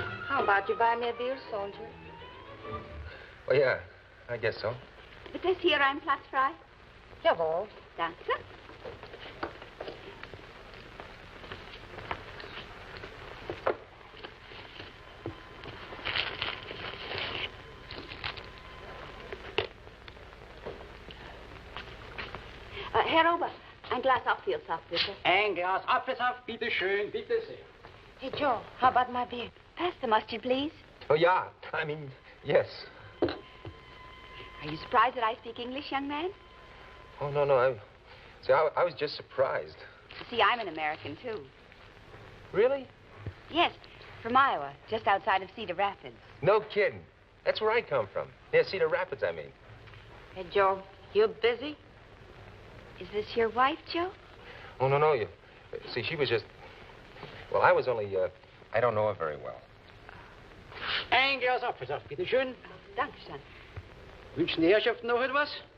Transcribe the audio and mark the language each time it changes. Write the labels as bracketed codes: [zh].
[en] About you buy me a beer, soldier? Well, yeah, I guess so. [de] Wird das hier ein Platz frei? Jawohl. Danke. Herr Ober, ein Glas Apfelsaft, bitte. Ein Glas Apfelsaft, bitte schön, bitte sehr. [en] Hey, Joe, how about my beer? Pass the mustard, please. Oh, yeah. I mean, yes. Are you surprised that I speak English, young man? Oh, no. I was just surprised. See, I'm an American, too. Really? Yes, from Iowa, just outside of Cedar Rapids. No kidding. That's where I come from. Yeah, Cedar Rapids, I mean. Hey, Joe, you busy? Is this your wife, Joe? Oh, no. You see, she was just... Well, I was only, I don't know her very well. [de] Ein Glas Apfelsaft, bitte schön. Danke schön. Wünschen die Herrschaften noch etwas?